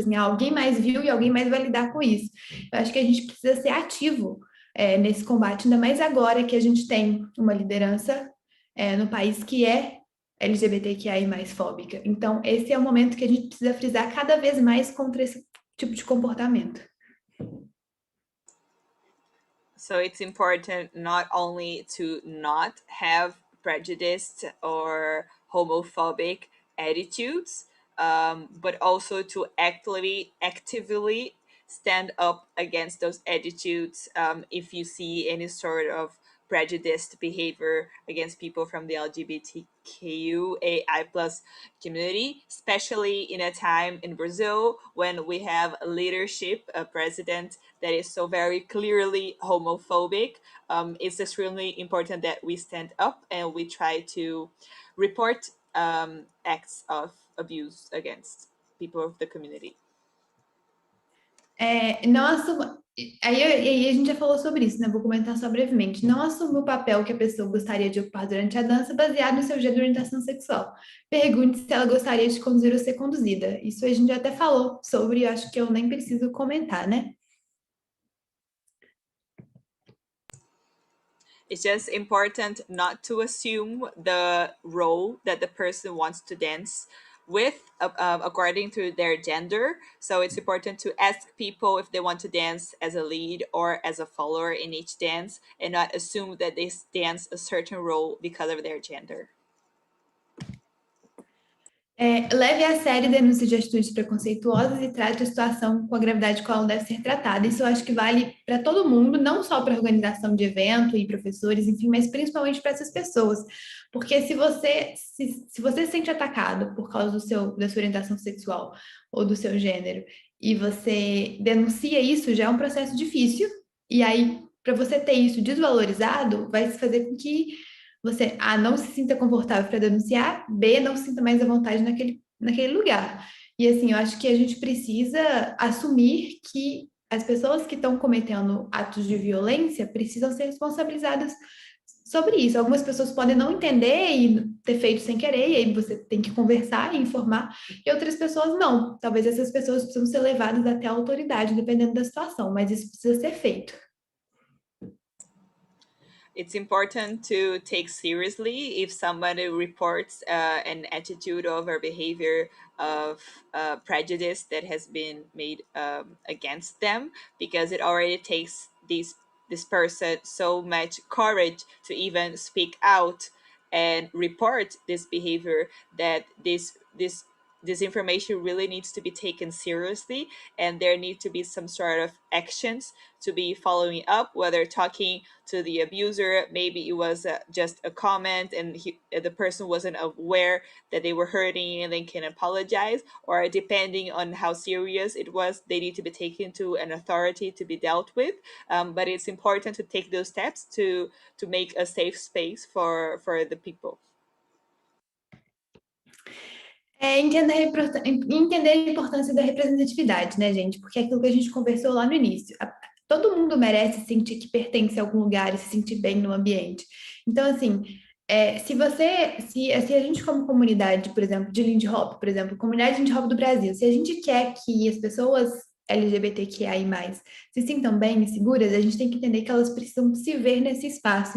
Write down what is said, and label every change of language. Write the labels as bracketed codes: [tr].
[pt] Tipo assim, alguém mais viu e alguém mais vai lidar com isso. Eu acho que a gente precisa ser ativo nesse combate, ainda mais agora que a gente tem uma liderança no país que é LGBTQI mais fóbica. Então, esse é o momento que a gente precisa frisar cada vez mais contra esse tipo de comportamento. [en] So it's important not only to not have prejudiced or homophobic attitudes, but also to actively stand up against those attitudes if you see any sort of prejudiced behavior against people from the LGBTQAI plus community, especially in a time in Brazil when we have a leadership, a president that is so very clearly homophobic. It's extremely important that we stand up and we try to report acts of abuse against people of the community. [pt] Não assuma. Aí a gente já falou sobre isso, né? Vou comentar só brevemente. Não assuma o papel que a pessoa gostaria de ocupar durante a dança baseado no seu gênero e orientação sexual. Pergunte se ela gostaria de conduzir ou ser conduzida. Isso a gente já até falou sobre, acho que eu nem preciso comentar, né? [en] It's just important not to assume the role that the person wants to dance with according to their gender. So it's important to ask people if they want to dance as a lead or as a follower in each dance and not assume that they dance a certain role because of their gender. [pt] Leve a sério denúncias de atitudes preconceituosas e trate a situação com a gravidade com a qual deve ser tratada. Isso eu acho que vale para todo mundo, não só para a organização de evento e professores, enfim, mas principalmente para essas pessoas. Porque se você se sente atacado por causa da sua orientação sexual ou do seu gênero, e você denuncia isso, já é um processo difícil. E aí, para você ter isso desvalorizado, vai fazer com que você, A, não se sinta confortável para denunciar, B, não se sinta mais à vontade naquele lugar. E assim, eu acho que a gente precisa assumir que as pessoas que estão cometendo atos de violência precisam ser responsabilizadas sobre isso. Algumas pessoas podem não entender e ter feito sem querer, e aí você tem que conversar e informar, e outras pessoas não. Talvez essas pessoas precisam ser levadas até a autoridade, dependendo da situação, mas isso precisa ser feito. [en] It's important to take seriously if somebody reports an attitude of or behavior of prejudice that has been made against them, because it already takes this person so much courage to even speak out and report this behavior, that this information really needs to be taken seriously, and there need to be some sort of actions to be following up, whether talking to the abuser, maybe it was just a comment and the person wasn't aware that they were hurting and then can apologize, or depending on how serious it was, they need to be taken to an authority to be dealt with. But it's important to take those steps to make a safe space for the people. [pt] Entender a importância da representatividade, né, gente? Porque é aquilo que a gente conversou lá no início. Todo mundo merece sentir que pertence a algum lugar e se sentir bem no ambiente. Então, assim, se a gente como comunidade, por exemplo, de Lindy Hop, por exemplo, comunidade Lindy Hop do Brasil, se a gente quer que as pessoas LGBTQIA+, se sintam bem e seguras, a gente tem que entender que elas precisam se ver nesse espaço.